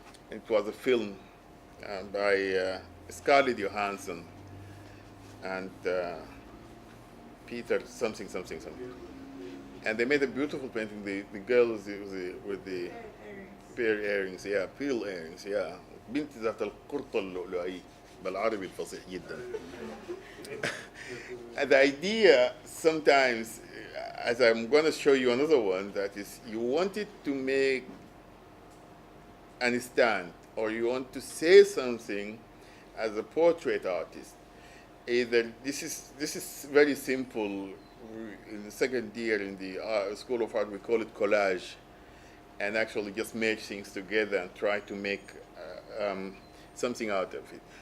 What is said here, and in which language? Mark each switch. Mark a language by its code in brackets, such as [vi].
[en] It was a film by Scarlett Johansson and Peter something. And they made a beautiful painting. The girl with the pearl earrings, yeah, pearl earrings, yeah. [ar] بنت ذات القرطة اللؤلؤي بالعربي الفصيح جدا. [en] And the idea sometimes, as I'm going to show you another one, that is, you wanted to make an stand, or you want to say something as a portrait artist. Either this is very simple. In the second year in the School of Art, we call it collage, and actually just make things together and try to make something out of it.